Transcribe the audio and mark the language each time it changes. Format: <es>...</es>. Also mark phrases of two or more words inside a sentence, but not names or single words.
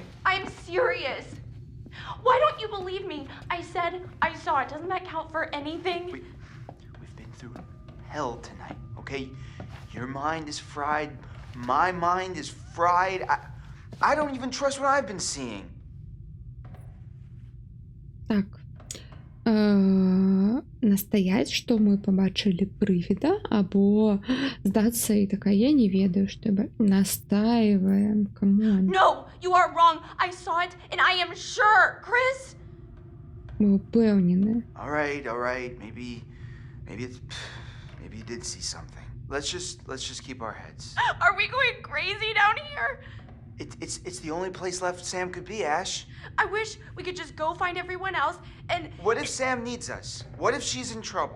<en>I'm serious. Why don't you believe me? I said I saw it. Doesn't that count for anything? We've been through hell tonight, okay? Your mind is fried. My mind is fried. I don't even trust what I've been seeing.</en> <be>Так. Настоять, што мы побачылі прывіда, або здацца і такая, я не ведаю, што настаиваем, камон.</be> <en>No, you are wrong. I saw it and I am sure, Chris.</en> <be>Мы упэўнены.</be> <en>All right. Maybe you did see something. Let's just keep our heads. Are we going crazy down here? It's the only place left Sam could be, Ash. I wish we could just go find everyone else and... What if Sam needs us? What if she's in trouble?</en>